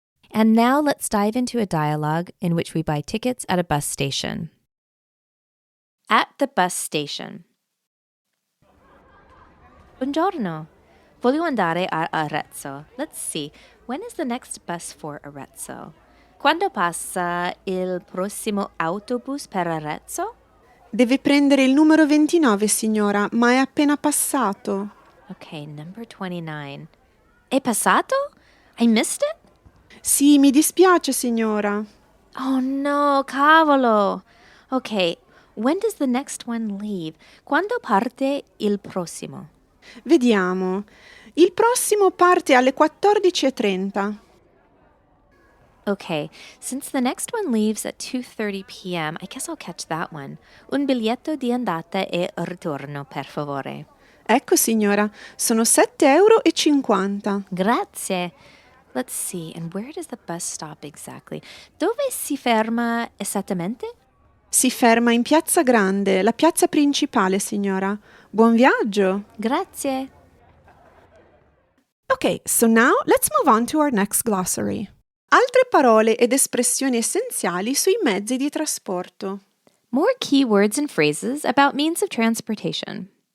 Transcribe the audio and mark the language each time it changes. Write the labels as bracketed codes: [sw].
[en] And now let's dive into a dialogue in which we buy tickets at a bus station. At the bus station. [it] Buongiorno. Voglio andare a Arezzo. [en] Let's see. When is the next bus for Arezzo? [it] Quando passa il prossimo autobus per Arezzo? Deve prendere il numero 29, signora, ma è appena passato. [en] Okay, number 29. [it] È passato? [en] I missed it? [it] Sì, mi dispiace, signora. Oh no, cavolo. [en] Okay, when does the next one leave? [it] Quando parte il prossimo? Vediamo. Il prossimo parte alle 14:30. [en] Okay, since the next one leaves at 2:30 p.m., I guess I'll catch that one. [it] Un biglietto di andata e ritorno, per favore. Ecco, signora, sono 7,50 euro. Grazie. [en] Let's see, and where does the bus stop exactly? [it] Dove si ferma esattamente? Si ferma in Piazza Grande, la piazza principale, signora. Buon viaggio. Grazie. [en] Okay, so now let's move on to our next glossary. [it] Altre parole ed espressioni essenziali sui mezzi di trasporto. [en] More key words and phrases about means of transportation.